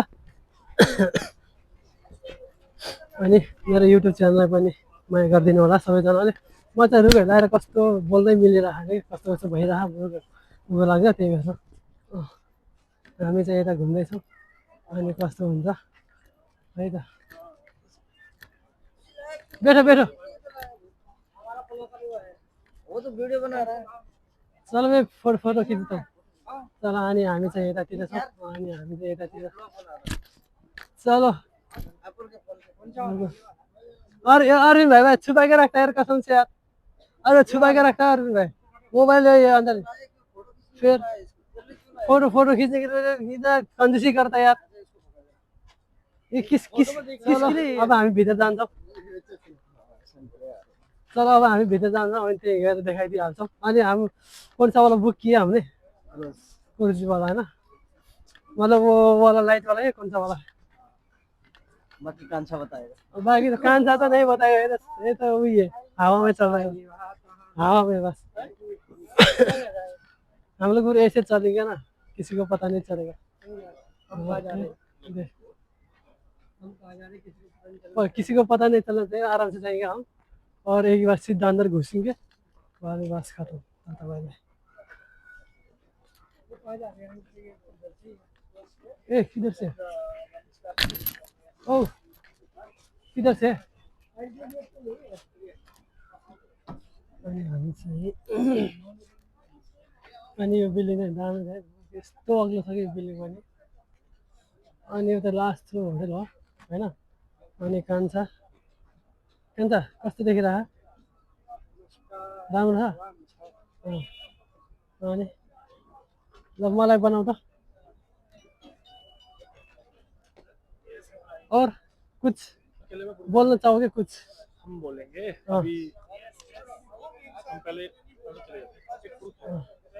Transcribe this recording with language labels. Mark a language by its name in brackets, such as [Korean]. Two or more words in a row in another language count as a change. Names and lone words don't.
[Nepali] अनि मेरो युट्युब च्यानललाई पनि माया गरिदिनु होला सबैजनाले म चाहिँ रुखहरू लगाएर कस्तो बोल्दै मिलिरहेको कि कस्तो कस्तो भइरहेको उयो लाग्छ त्यही भएर हामी चाहिँ यता घुम्दैछौँ अनि कस्तो हुन्छ है त बैठो बैठो [Hindi] वो तो वीडियो बना रहा है चलो मैं फोटो खिच्छ चलो [Nepali] अनि हामी चाहिँ यतातिर छौँ अनि हामी चाहिँ यतातिर [Hindi] चलो अरे अरविंद भाई छुपा के रखता है यार कसम से यार अरे छुपा के रखता है अरविंद भाई मोबाइल है ये अंदर फिर फोटो फोटो खींचने के लिए इधर कंजूसी करता है यार। ये किसके लिए? [Nepali] अब हामी भित्र जान्छौँ। चलो अब हामी भित्र जान्छौँ अनि त्यही हेरेर देखाइदिइहाल्छौँ। अनि हामी [Hindi] कौन सा वाला बुक किया हमने? क्रूज वाला है ना, मतलब वो वाला लाइट वाला है, कौन सा वाला? बाकी कांसा बताएगा। बाकी तो कान सा तो नहीं बताएगा, ये तो वही है, हवा में चल रहा है, हवा में बस। हम लोग पूरे ऐसे चलेंगे ना, किसी को पता नहीं चलेगा। और किसी को पता नहीं चलना चाहिए, आराम से जाएंगे हम और एक बार सीधा अंदर घुसेंगे, बाद बस खत्म। ए किधर से? ओ किधर से? [Nepali] अनि हामी चाहिँ अनि यो बिल्डिङ चाहिँ दामी छ, यस्तो अग्लो छ कि यो बिल्डिङ पनि। अनि यो त लास्ट फ्लोर होटेल हो होइन। अनि कान्छा कान्छा कस्तो देखिरह? राम्रो छ? अनि ल मलाई बनाऊ त। [Hindi] और कुछ बोल्न चाहोगे कुछ? हम बोलेंगे अभी हम पहले चले जाते हैं।